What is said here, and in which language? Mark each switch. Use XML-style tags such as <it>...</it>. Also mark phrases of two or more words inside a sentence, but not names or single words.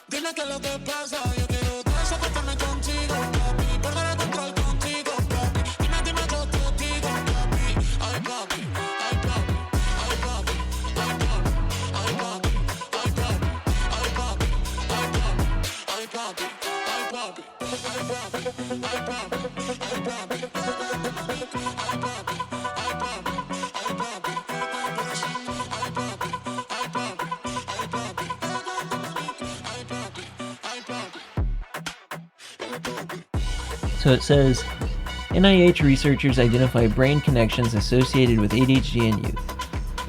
<es>Dime qué es lo que pasa, yo quiero desapartarme contigo, papi. Perder el control contigo, papi. Dime yo te digo, papi. Ay, papi, ay, papi, ay, papi, ay, papi, ay, papi, ay, papi, ay, papi, ay, papi, ay, papi, ay, papi, ay, papi, ay, papi, ay, papi, ay, papi.</es> <en>So it says, NIH researchers identify brain connections associated with ADHD in youth.</en>